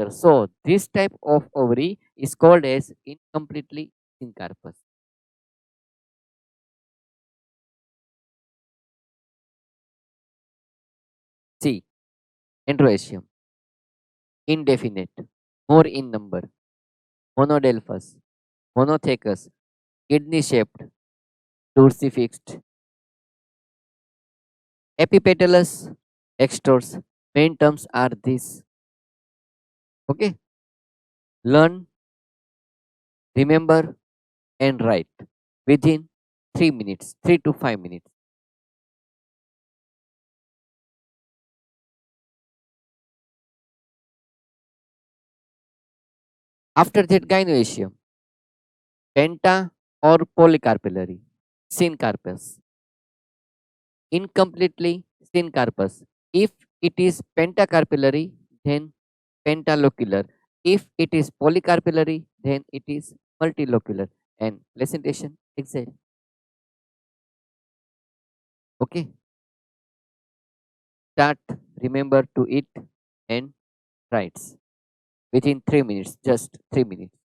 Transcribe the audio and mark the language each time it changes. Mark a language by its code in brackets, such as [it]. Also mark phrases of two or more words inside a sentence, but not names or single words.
[en] So this type of ovary is called as incompletely syncarpous. C. Androecium. Indefinite, more in number. Monodelphous, monothecous, kidney shaped, dorsifixed. Epipetalous, extors. Main terms are these. Okay. Learn, remember, and write within 3 minutes, 3 to 5 minutes. After that, gynoecium, penta or polycarpillary, syncarpous. Incompletely syncarpous. If it is pentacarpillary, then pentalocular. If it is polycarpillary, then it is multilocular. And placentation exact. Okay. Start, remember to eat and writes within 3 minutes, just 3 minutes.